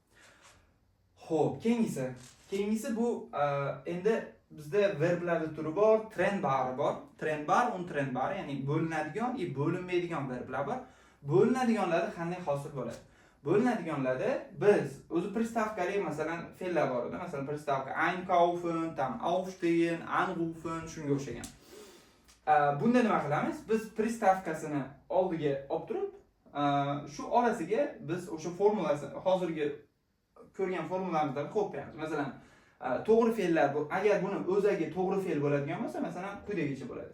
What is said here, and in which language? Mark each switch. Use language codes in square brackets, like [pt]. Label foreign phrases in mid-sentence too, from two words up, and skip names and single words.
[uz] Xo'p, keyingisi bu endi bizda verblarda turi bor, trenbar bor. Trenbar, untrenbar, ya'ni bo'linadigan va bo'linmaydigan verblar bor. Bo'linadiganlarda qanday hosil bo'ladi? Bo'linadiganlarda biz o'zi pristavkali masalan fe'llar bor edi. Masalan, pristavka einkaufen, tam [de] aufstehen, anrufen, [uz] shunga o'xshagan. Bunda nima qilamiz? Biz pristavkasini oldiga olib turib, shu orasiga biz o'sha formulasini, hozirgi ko'rgan formulalarimizni qo'yib qo'yamiz. Masalan, to'g'ri fe'llar bu, agar buni o'ziga to'g'ri fe'l bo'ladigan bo'lsa, masalan, quyidagicha bo'ladi.